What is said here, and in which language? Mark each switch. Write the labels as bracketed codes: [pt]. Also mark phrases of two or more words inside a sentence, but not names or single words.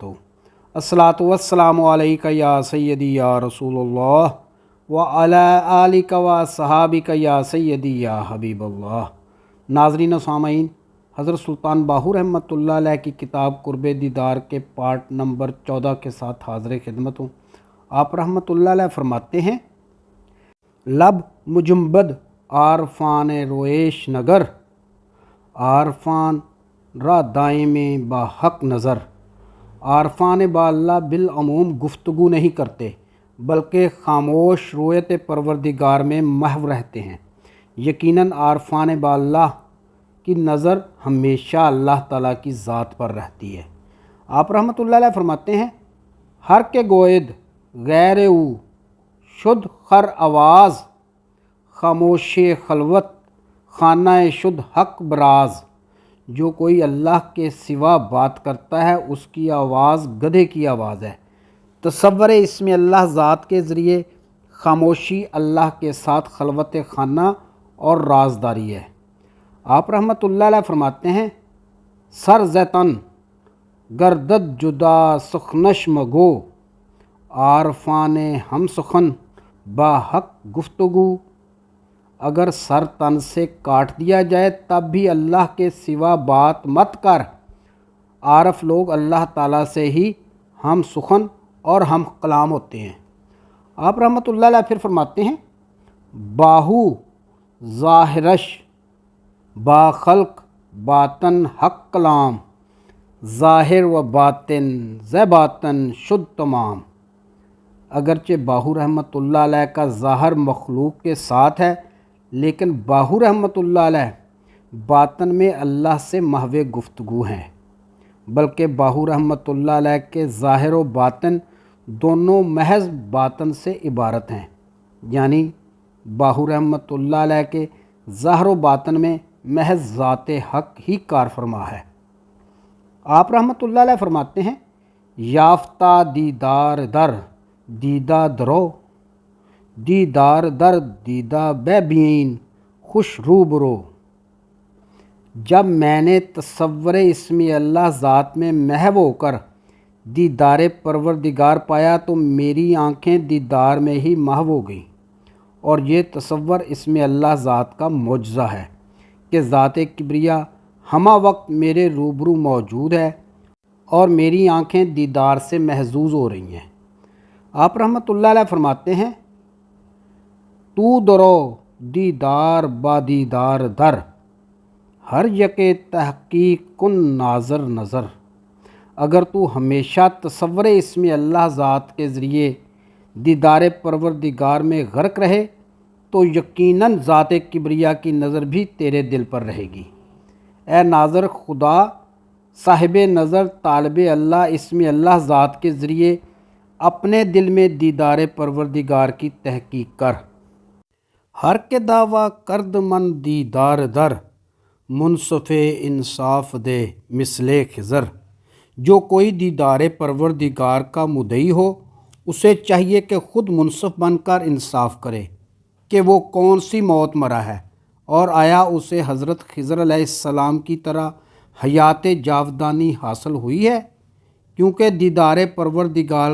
[ar] الصلاۃ والسلام علیک یا سیدی یا رسول اللہ وعلی آلک و صحابک یا سیدی یا حبیب اللہ۔ [ur] ناظرین و سامعین، حضرت سلطان باہو [ar] رحمۃ اللہ علیہ [ur] کی کتاب قرب دیدار کے پارٹ نمبر 14 کے ساتھ حاضر خدمت ہوں۔ آپ [ar] رحمۃ اللہ علیہ [ur] فرماتے ہیں، [fa] لب مجمبد عارفان رویش نگر، عارفان را دائم با حق نظر۔ [ur] عارفان با اللہ بالعموم گفتگو نہیں کرتے بلکہ خاموش رویت پروردگار میں محو رہتے ہیں۔ یقیناً عارفان با اللہ کی نظر ہمیشہ اللہ تعالیٰ کی ذات پر رہتی ہے۔ آپ [ar] رحمۃ اللہ علیہ [ur] فرماتے ہیں، [fa] ہر کے گوید غیر او شد خر آواز، خاموش خلوت خانہ شد حق براز۔ [ur] جو کوئی اللہ کے سوا بات کرتا ہے اس کی آواز گدھے کی آواز ہے۔ تصور اسم اللہ ذات کے ذریعے خاموشی اللہ کے ساتھ خلوت خانہ اور رازداری ہے۔ آپ [ar] رحمۃ اللہ علیہ [ur] فرماتے ہیں، [fa] سر زیتن گردد جدا سخنش مگو، عارفان ہم سخن با حق گفتگو۔ [ur] اگر سر تن سے کاٹ دیا جائے تب بھی اللہ کے سوا بات مت کر۔ عارف لوگ اللہ تعالیٰ سے ہی ہم سخن اور ہم کلام ہوتے ہیں۔ آپ [ar] رحمۃ اللہ علیہ [ur] پھر فرماتے ہیں، [fa] باہو ظاہرش با خلق باطن حق کلام، ظاہر و باطن ز باطن شد تمام۔ [ur] اگرچہ باہو [ar] رحمۃ اللہ علیہ [ur] کا ظاہر مخلوق کے ساتھ ہے، لیکن باہو [ar] رحمۃ اللہ علیہ [ur] باطن میں اللہ سے محو گفتگو ہیں، بلکہ باہو [ar] رحمۃ اللہ علیہ [ur] کے ظاہر و باطن دونوں محض باطن سے عبارت ہیں، یعنی باہو [ar] رحمۃ اللہ علیہ [ur] کے ظاہر و باطن میں محض ذات حق ہی کار فرما ہے۔ آپ [ar] رحمۃ اللہ علیہ [ur] فرماتے ہیں، [fa] یافتہ دیدار در دیدہ درو، دیدار در دیدہ بے بین خوش روبرو۔ [ur] جب میں نے تصور اسم اللہ ذات میں محو ہو کر دیدار پروردگار پایا تو میری آنکھیں دیدار میں ہی محو ہو گئیں، اور یہ تصور اسم اللہ ذات کا معجزہ ہے کہ ذات کبریا ہمہ وقت میرے روبرو موجود ہے اور میری آنکھیں دیدار سے محظوظ ہو رہی ہیں۔ آپ [ar] رحمۃ اللہ علیہ [ur] فرماتے ہیں، [fa] تو درو دیدار با دیدار در، ہر یک تحقیق کن ناظر نظر۔ [ur] اگر تو ہمیشہ تصور اسم اللہ ذات کے ذریعے دیدار پروردگار میں غرق رہے تو یقیناً ذات کبریا کی نظر بھی تیرے دل پر رہے گی۔ اے ناظر خدا، صاحب نظر طالب اللہ اسم اللہ ذات کے ذریعے اپنے دل میں دیدار پروردگار کی تحقیق کر۔ [fa] ہر کے دعویٰ کرد من دیدار در، منصف انصاف دے مثل خضر۔ [ur] جو کوئی دیدار پروردگار کا مدعی ہو اسے چاہیے کہ خود منصف بن کر انصاف کرے کہ وہ کون سی موت مرا ہے، اور آیا اسے حضرت خضر [ar] علیہ السلام [ur] کی طرح حیات جاودانی حاصل ہوئی ہے، کیونکہ دیدار پروردگار